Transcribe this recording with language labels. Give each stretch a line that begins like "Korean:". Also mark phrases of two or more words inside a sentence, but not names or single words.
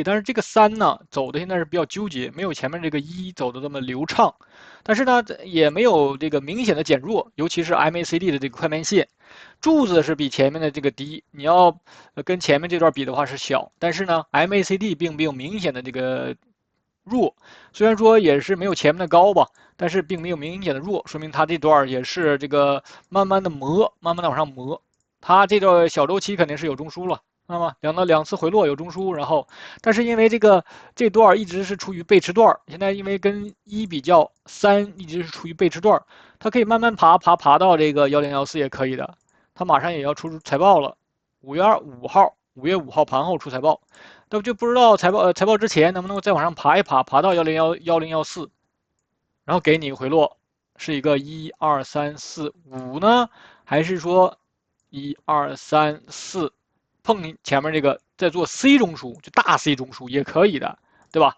Chinese: 但是這個3呢，走的現在是比較糾結，沒有前面這個1走的這麼流暢，但是呢，也沒有這個明顯的減弱，尤其是 MACD 的這個快慢線，柱子是比前面的這個低，你要跟前面這段比的話是小，但是呢，MACD 並沒有明顯的這個弱，雖然說也是沒有前面的高吧，但是並沒有明顯的弱，說明它這段也是這個慢慢的磨，慢慢的往上磨。它這段小周期肯定是有中枢了，那麼兩次回落有中枢，然後，但是因為這段一直是處於背馳段，現在因為跟1比較，3一直是處於背馳段，它可以慢慢爬到這個1014也可以的。它馬上也要出財報了，5月5號盤後出財報，那就不知道財報之前能不能再往上爬一爬，爬到1014，然後給你回落，是一個1、2、3、4、5呢，還是說1、2、3、4碰前面這個再做 C 中樞，就大 C 中樞也可以的，對吧？